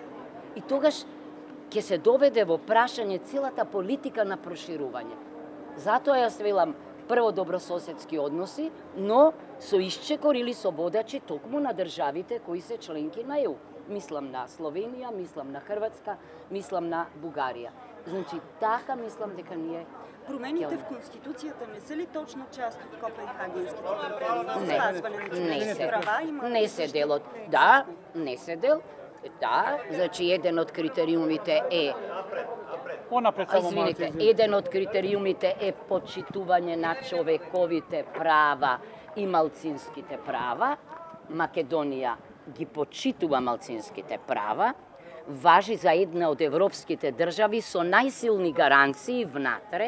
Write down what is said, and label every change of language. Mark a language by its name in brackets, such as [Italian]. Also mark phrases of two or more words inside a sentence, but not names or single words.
[Macedonian] И тогаш ќе се доведе во прашање целата политика на проширување. Затоа јас велам прво добрососедски односи, но со исчекор или со водачи токму на државите кои се членки на ЕУ. Мислам на Словенија, мислам на Хрватска, мислам на Бугарија. Значи, така мислам дека ние... [Bulgarian] Промените в Конституцията не са ли точно част от Копенхагенските критерии за спазване на човешки права? [Macedonian] Не се дел од... Да, не се дел. Да, значи еден од критериумите е Извинете, еден од критериумите е почитување на човековите права и малцинските права. Македонија ги почитува малцинските права, важи за една од европските држави со најсилни гаранции внатре.